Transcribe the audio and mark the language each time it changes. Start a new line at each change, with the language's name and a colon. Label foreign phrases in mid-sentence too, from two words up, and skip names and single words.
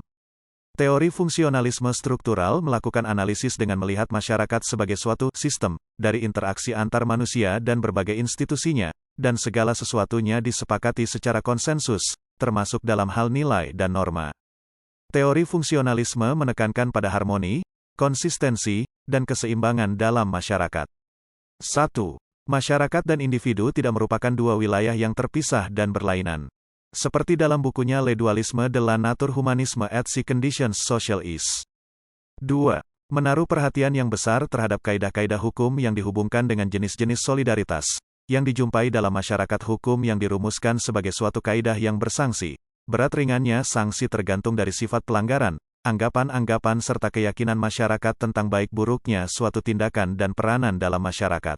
Indonesian: Teori fungsionalisme struktural melakukan analisis dengan melihat masyarakat sebagai suatu sistem, dari interaksi antar manusia dan berbagai institusinya, dan segala sesuatunya disepakati secara konsensus, termasuk dalam hal nilai dan norma. Teori fungsionalisme menekankan pada harmoni, konsistensi, dan keseimbangan dalam masyarakat. 1. Masyarakat dan individu tidak merupakan dua wilayah yang terpisah dan berlainan. Seperti dalam bukunya Le Dualisme de la Nature Humanisme et ses Conditions Sociales. 2. Menaruh perhatian yang besar terhadap kaidah-kaidah hukum yang dihubungkan dengan jenis-jenis solidaritas, yang dijumpai dalam masyarakat hukum yang dirumuskan sebagai suatu kaidah yang bersangsi. Berat ringannya sanksi tergantung dari sifat pelanggaran, anggapan-anggapan serta keyakinan masyarakat tentang baik buruknya suatu tindakan dan peranan dalam masyarakat.